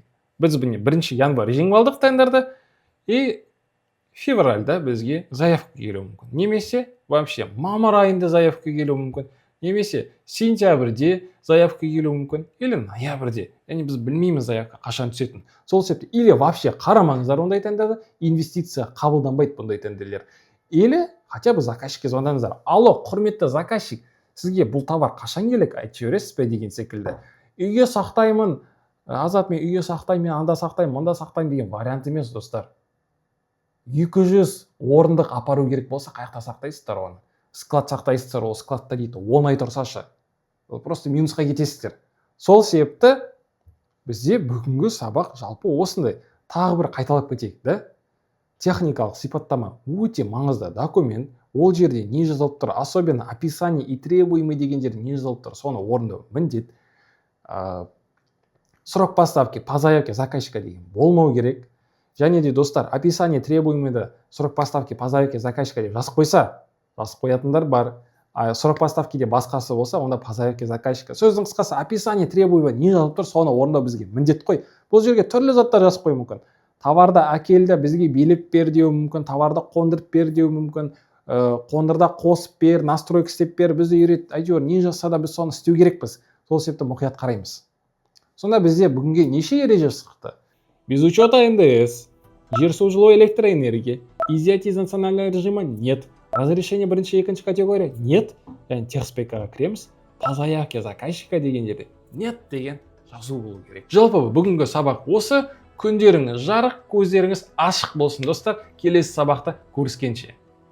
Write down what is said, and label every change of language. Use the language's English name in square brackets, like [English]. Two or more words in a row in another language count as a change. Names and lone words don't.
[Kazakh] Біз міне 1 январь жеңіп алдық тендерді, и февральда бізге заявка келуі мүмкін. Немесе вообще мамыр айында заявка келуі мүмкін. Немесе сентябрьде заявка келуі мүмкін. Или ноябрьде. Яғни біз білмейміз заявка қашан түсетін. Сол себепті [Russian] или вообще [Kazakh] қарамаңыздар ондай тендерді, инвестиция қабылданбайды бұндай тендерлер. [Russian] Или хотя бы [Kazakh] заказчикке звондаңыздар. Алло, құрметті заказчик, сізге бұл товар қашан керек? Айтып жібересіз бе деген секілді. Үйге сақтаймын, Азат, мен үйге сақтаймын, анда сақтаймын, мында сақтаймын деген вариант емес, достар. 200 орындық апару керек болса, қаяқта сақтайсыздар оны? Склад сақтайсыздар, ол складта дейді, 10 ай тұрсашы. Просто минусқа кетесіздер. Сол себепті бізде бүгінгі сабақ жалпы осындай. Тағы бір қайталап кетейік, да? Техникалық сипаттама өте маңызды документ. Ол жерде не жазылып тұр, [Russian] особенно описание и требуемый [Kazakh] деген жерде не жазылып тұр, соны орындау міндет. [Russian] Срок поставки по заявке заказчика [Kazakh] деген болмау керек. Және де достар, [Russian] описание требуемыйды срок поставки по заявке заказчика [Kazakh] деп жазып қойса, жазып қоятындар бар. [Russian] Срок поставкиде [Kazakh] басқасы болса, онда [Russian] по заявке заказчика. [Kazakh] Сөздің қысқасы, [Russian] описание требуемый [Kazakh] не жазып тұр, соны орындау бізге міндет қой. Бұл жерге түрлі заттар жазып қою мүмкін. Товарды әкелді, бізге билеп бер деуі мүмкін, товарды қондырып бер деуі мүмкін, қондырда қосып бер, настройка істеп бер, бізді үйрет, әйтеуір не жазса да біз соны істеу керекпіз. Сол себепті мұқият қараймыз. Сонда бізде бүгінге неше ереже шықты? [Russian] Без учета НДС, [Kazakh] жер су жылу [Russian] электроэнергия, изъятие из национального режима нет, разрешение 1-2 категория нет, [Kazakh] яғни техспекаға кіреміз, [Russian] по заявке заказчика [Kazakh] деген жерде нет деген жазу болу керек. Жалпы бүгінгі сабақ осы. Күндеріңіз жарық, көздеріңіз ашық болсын, достар. Келесі сабақта көріскенше.